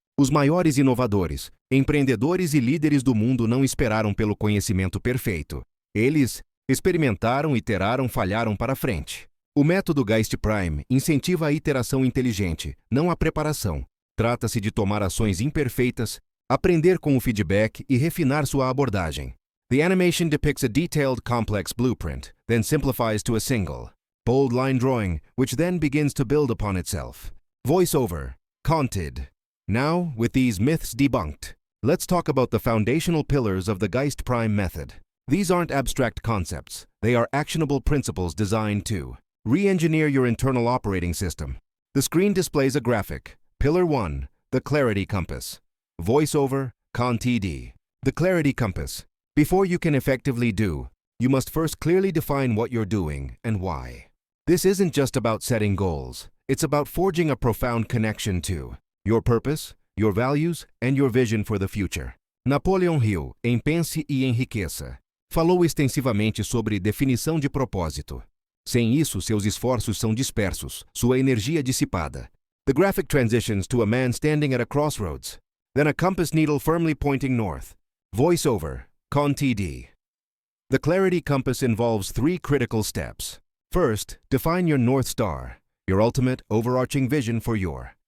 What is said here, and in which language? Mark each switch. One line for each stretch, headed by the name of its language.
Portuguese: Os maiores inovadores, empreendedores e líderes do mundo não esperaram pelo conhecimento perfeito. Eles experimentaram, iteraram, falharam para frente. O método Geist Prime incentiva a iteração inteligente, não a preparação. Trata-se de tomar ações imperfeitas, aprender com o feedback e refinar sua abordagem.
English: The animation depicts a detailed, complex blueprint, then simplifies to a single, bold line drawing, which then begins to build upon itself. Voiceover, Conted. Now, with these myths debunked, let's talk about the foundational pillars of the Geist Prime method. These aren't abstract concepts, they are actionable principles designed to re-engineer your internal operating system. The screen displays a graphic. Pillar 1, the Clarity Compass. Voiceover, Con-TD. The Clarity Compass. Before you can effectively do, you must first clearly define what you're doing and why. This isn't just about setting goals, it's about forging a profound connection to your purpose, your values, and your vision for the future.
Portuguese: Napoleon Hill, em Pense e Enriqueça, falou extensivamente sobre definição de propósito. Sem isso, seus esforços são dispersos, sua energia dissipada.
English: The graphic transitions to a man standing at a crossroads, then a compass needle firmly pointing north. Voiceover, Con-TD. The Clarity Compass involves 3 critical steps. First, define your North Star, your ultimate, overarching vision for your.